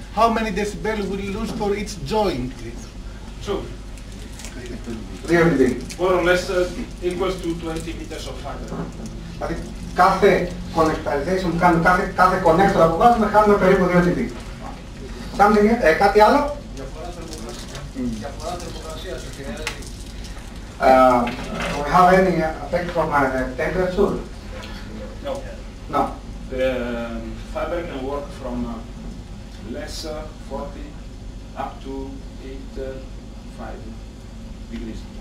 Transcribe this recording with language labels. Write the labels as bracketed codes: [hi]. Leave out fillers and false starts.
[en] How many decibel we lose for each joint? So, 2 dB. more or less equals to 20 meters of fiber. [el] Δηλαδή κάθε connectorization που κάνουμε, κάθε connector που βάζουμε, χάνουμε περίπου 2 dB. Κάτι άλλο? Διαφορά θερμοκρασίας επηρεάζει. [en] We have any effect from temperature? No. No. The fiber can work from less 40 up to 85 degrees.